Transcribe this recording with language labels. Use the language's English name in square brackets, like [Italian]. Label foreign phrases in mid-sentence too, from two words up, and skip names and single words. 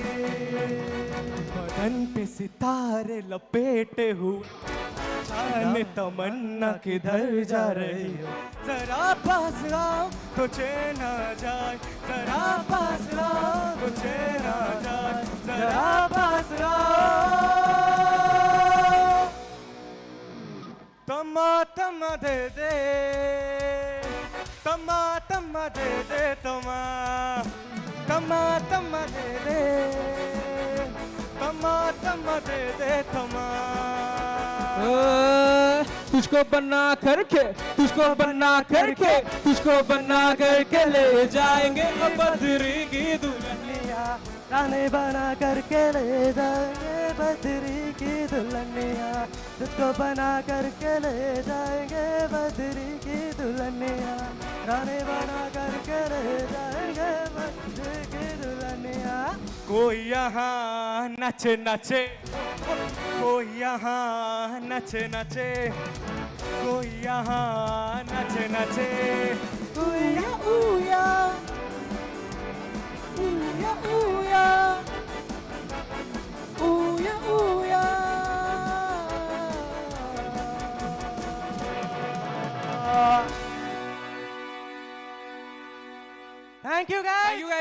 [Hindi] बदन पे सितारे लपेटे हुए, जाने तमन्ना किधर जा रही हो। जरा पास आओ तो चैन आ जाए, जरा पास आओ तो चैन आ जाए, जरा पास आओ। तमा तमा दे दे, तमा तमा दे दे, तमा तमा तमा दे दे, तमा तमा दे दे, तमा। तुझको बना करके, तुझको बना करके, तुझको बना करके ले जाएंगे बद्री की दुल्हनिया, गाने बना करके ले जाएंगे बद्री की दुल्हनिया, तुझको बना करके ले जाएंगे बद्री की दुल्हनिया, गाने बना करके ले जाएंगे बद्री की दुल्हनिया। कोई यहाँ नचे नचे, कोई यहाँ नचे नचे, कोई यहाँ नचे नचे, ऊया ऊया, ऊया ऊया, ऊया ऊया। [English] Thank you guys. Thank you guys.